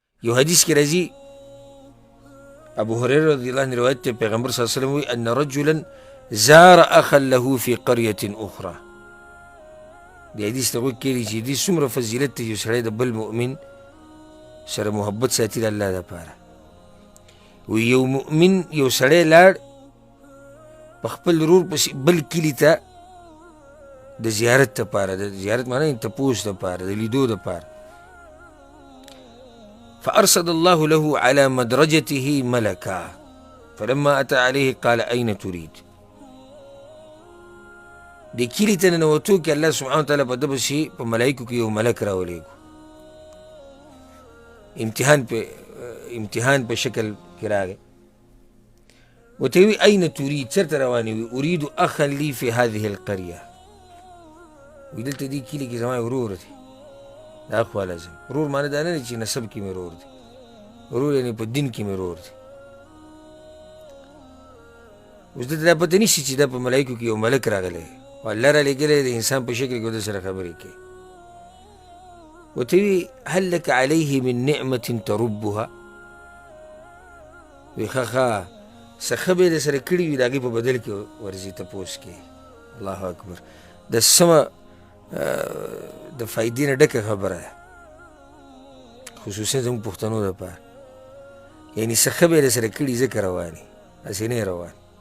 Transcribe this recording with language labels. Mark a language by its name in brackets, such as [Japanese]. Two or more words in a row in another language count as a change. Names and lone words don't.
[Pashto] یو حدیث کې راځي ابو هريره [Arabic] رضی الله عنه [Pashto] روایت ته پیغمبر [Arabic] صلی الله علیه وسلم [Pashto] وی [Arabic] ان رجلا زار اخا له في قريه اخرى. [Pashto] دې حدیث ته وکړي چې دې څومره فضیلت دی، یو سړی د بل مؤمن سره محبت ساتي د الله دپاره. وی یو مؤمن یو سړی لاړ په خپل ورور پسې بل کلي ته د زیارت دپاره، د زیارت معنی تپوس دپاره، د لیدو دپاره. [Arabic] فأرصد الله له على مدرجته ملكا فلما أتى عليه قال أين تريد. [Pashto] دې کلي ته ننوتو کې [Arabic] الله سبحانه وتعالی [Pashto] په ده پسې په ملایکو کې یو ملک راولېږو، امتحان په شکل کې راغی. ورته وی [Arabic] أين تريد، [Pashto] چېرته روانې وي؟ [Arabic] أريد أخا لي في هذه القرية. [Pashto] وی دلته دې کلي کې زما ورور دی، دا خو لازم. ورور معنی دا نه دی چې نسب کې مې ورور دی، ورور یعنې په دین کې مې ورور دی. اوس دلته دا پته نشي چې دا په ملایکو کې یو ملک راغلی او الله را لېږلی د انسان په شکل کې د سره خبرې کوي. ورته وی [Arabic] هل لك عليه من نعمة تربها. [Pashto] وی ښه څه ښه به یې درسره کړي وي د هغې په بدل کې ورځي تپوس کې. [Arabic] الله اکبر، [Pashto] د سمه د فایدې نه ډکه خبره ده، خصوصا زموږ پښتنو دپاره. یعنې څه ښه به یې درسره کړي ځکه روان یې، هسې نه یې روان.